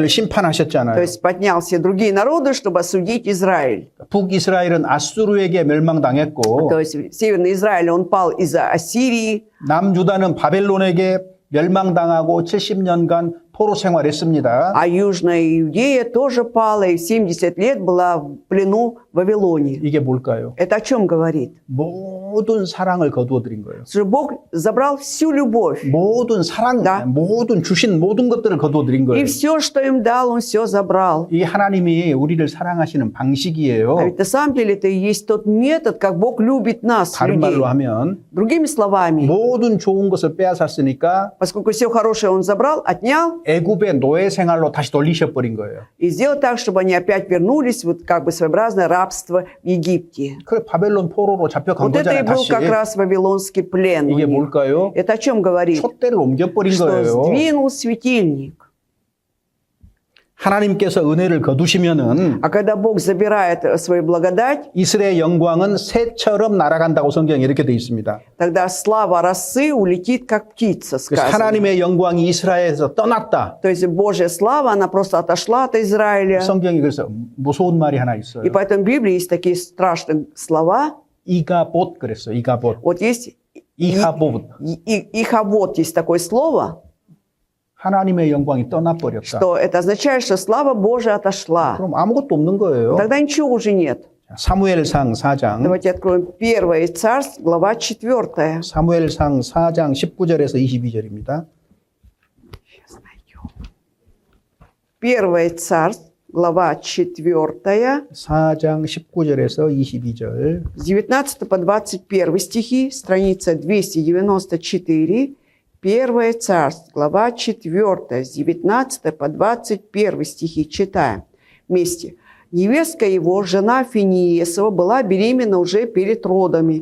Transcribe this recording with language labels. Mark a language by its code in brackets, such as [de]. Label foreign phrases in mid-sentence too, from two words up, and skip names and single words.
[ru] То [ko] 심판하셨잖아요. [ru] есть поднял все другие народы, чтобы осудить Израиль. [ko] 북이스라엘은 아수르에게 멸망당했고 [ru] То есть Северный Израиль, он пал из-за Ассирии, [ko] 남유다는 바벨론에게 멸망당하고 70년간 포로 생활했습니다. [ru] а Южная Иудея тоже пала и 70 лет была в плену в Вавилоне. [ko] 이게 뭘까요? [ru] Это о чем говорит? [ko] 모든 사랑을 거두어 드린 거예요. [ru] Что Бог забрал всю любовь. [ko] 모든 사랑, [ru] Да. [ko] 모든 주신 모든 것들을 거두어 드린 [ru] И [ko] 거예요. [ru] все, что им дал, Он все забрал. [ko] 이 하나님이 우리를 사랑하시는 방식이에요. [ru] А ведь на самом деле это и есть тот метод, как Бог любит нас, [ko] 다른 [ru] людей. [ko] 말로 하면 [ru] Другими словами, [ko] 모든 좋은 것을 빼앗았으니까 [ru] поскольку все хорошее Он забрал, отнял, [ko] 애굽의 노예 생활로 다시 돌리셔 버린 거예요. [ru] и сделал так, чтобы они опять вернулись, вот как бы своеобразное рабство в Египте. [ko] 그래 바벨론 포로로 잡혀간 [ru] Вот это и [ko] 거잖아요. [ru] был [ko] 다시. [ru] как раз вавилонский плен. у [ko] 이게 [ru] них. [ko] 뭘까요? [ru] Это о чем говорит? [ko] 촛대를 옮겨버린 [ru] Что [ko] 거예요. [ru] сдвинул светильник. [ko] 하나님께서 은혜를 거두시면은 [ru] А когда Бог забирает свою благодать, [ko] 이스라엘의 영광은 새처럼 날아간다고 성경에 이렇게 돼 있습니다. [ru] тогда слава росы улетит, как птица, [ko] 그래서 [ru] сказано. [ko] 하나님의 영광이 이스라엘에서 떠났다. [ru] То есть Божья слава, она просто отошла от Израиля. [ko] 성경이 그래서 무서운 말이 하나 있어요. [ru] И поэтому в Библии есть такие страшные слова. [ko] 이가봇 그랬어요. 이가봇. [ru] Вот есть [ko] 이하봇. [ru] ихавод, есть такое слово, [ko] 하나님의 영광이 떠나버렸다. [ru] что это означает, что слава Божия отошла. [ko] 그럼 아무것도 없는 거예요. [ru] Тогда ничего уже нет. [ko] 사무엘상 4장. [ru] Давайте откроем 1 Царств, глава 4. [ko] 사무엘상 4장 19절에서 22절입니다. [ru] 1 Царств, глава 4, [ko] 4장 19절에서 22절. [ru] с 19 по 21 стихи, страница 294, 1 Царств, глава 4, с 19 по 21 стихи. Читаем вместе. Невестка его, жена Финиесова, была беременна уже перед родами.